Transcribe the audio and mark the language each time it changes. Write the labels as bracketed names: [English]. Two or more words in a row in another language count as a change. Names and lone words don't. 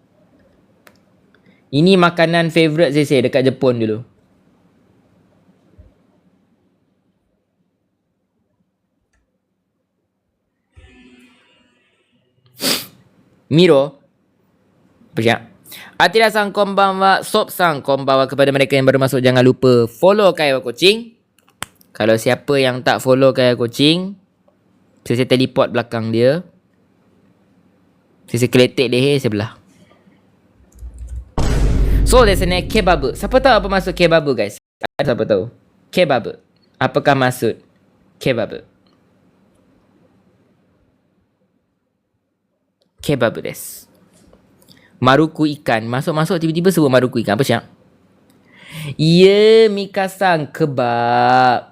[Malay] Ini makanan favourite saya dekat Jepun dulu. Miro. Apa? [Japanese] Atira さん こんばんは、Sop さん こんばんは. [Malay] Kepada mereka yang baru masuk, jangan lupa follow Kaiwa Coaching. Kalau siapa yang tak follow Kaiwa Coaching, saya teleport belakang dia. Saya keletek leher sebelah. [English] So, there's a kebab. [Malay] Siapa tahu apa maksud kebab guys? Siapa tahu? Kebab. Apakah maksud kebab? Kebab des. Maruku ikan. Masuk-masuk tiba-tiba sebut maruku ikan. Apa siap? Ya, Mika-san, kebab.